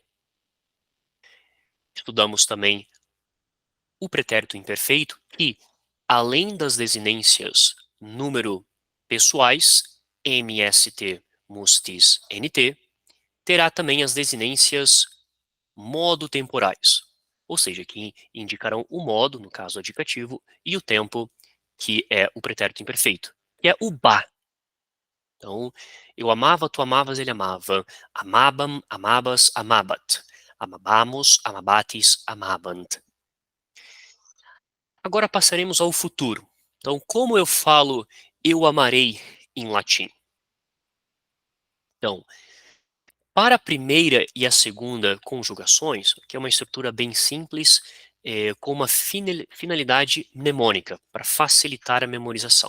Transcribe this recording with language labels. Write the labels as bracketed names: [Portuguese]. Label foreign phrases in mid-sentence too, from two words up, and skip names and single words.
[Portuguese] Estudamos também o pretérito imperfeito, que, além das desinências número pessoais, mst, mus, tis, nt, terá também as desinências modo temporais, ou seja, que indicarão o modo, no caso adjetivo, e o tempo, que é o pretérito imperfeito, que é o ba. Então, eu amava, tu amavas, ele amava. [Latin] Amabam, amabas, amabat. Amabamos, amabatis, amabant. [Portuguese] Agora passaremos ao futuro. Então, como eu falo eu amarei em latim? Então, para a primeira e a segunda conjugações, que é uma estrutura bem simples, com uma finalidade mnemônica, para facilitar a memorização.